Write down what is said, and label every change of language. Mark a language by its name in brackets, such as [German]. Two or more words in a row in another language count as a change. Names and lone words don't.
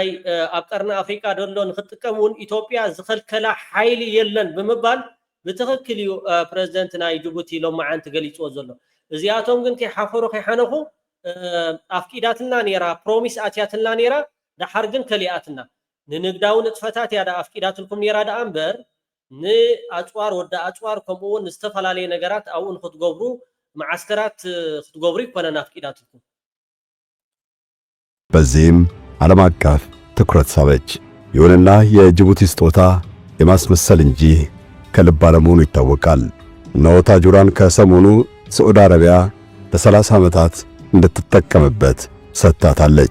[Tigrinya] ኣብ ቀርኒ ኣፍሪቃ ደሎ ንክጥቀሙን ኢትዮጵያ ዝኸልከላ ሓይሊ የለን ብምባል ብትኽክል እዩ ፕሬዝደንት ናይ ጅቡቲ ሎማዓንቲ ገሊፅዎ ዘሎ እዚኣቶም ግን ከይሓፈሩ ከይሓነኹ ኣፍቂዳትና ነይራ ፕሮሚስ ኣትያትና ነይራ ዳሓር ግን ከሊኣትና ንንግዳዊ ንጥፈታት እያ ዳ ኣፍቂዳትልኩም ነይራ ዳኣ እምበር ንኣፅዋር ወዳ ኣፅዋር ከምኡውን ዝተፈላለዩ ነገራት ኣብኡ ንክትገብሩ ማዓስከራት ክትገብሩ ይኮነን ኣፍቂዳትልኩም። [Amharic] በዚህም ዓለም አቀፍ ትኩረት ሳበች። ይሁንና የጅቡቲ ስጦታ የማስመሰል እንጂ ከልብ አለመሆኑ ይታወቃል። እነሆ ታጁራን ከሰሞኑ ሳዑዲ አረቢያ ለ30 ዓመታት እንድትጠቀምበት ሰጥታታለች።